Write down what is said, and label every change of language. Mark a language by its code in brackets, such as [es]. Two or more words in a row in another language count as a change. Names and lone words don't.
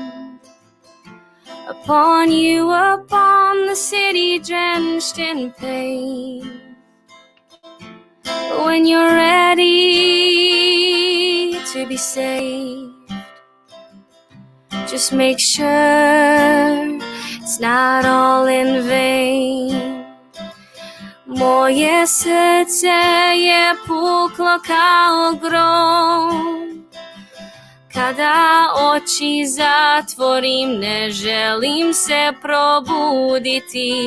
[en] upon you, upon the city drenched in pain. But when you're ready to be saved, just make sure it's not all in vain. [hr] Moje srce je puklo kao grom. Kada oči zatvorim, ne želim se probuditi.